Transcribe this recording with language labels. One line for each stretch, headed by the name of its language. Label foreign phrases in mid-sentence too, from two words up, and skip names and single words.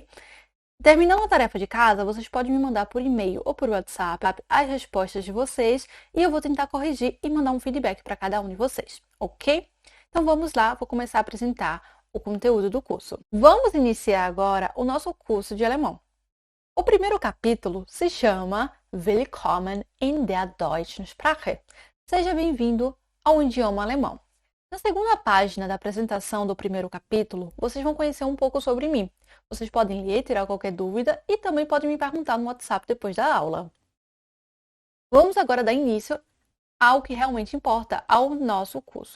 Portuguese: Terminando a tarefa de casa, vocês podem me mandar por e-mail ou por WhatsApp as respostas de vocês e eu vou tentar corrigir e mandar um feedback para cada um de vocês, ok? Então vamos lá, vou começar a apresentar o conteúdo do curso. Vamos iniciar agora o nosso curso de alemão. O primeiro capítulo se chama
German: Willkommen in der deutschen Sprache.
Portuguese: Seja bem-vindo ao idioma alemão. Na segunda página da apresentação do primeiro capítulo, vocês vão conhecer um pouco sobre mim. Vocês podem ler, tirar qualquer dúvida e também podem me perguntar no WhatsApp depois da aula. Vamos agora dar início ao que realmente importa, ao nosso curso.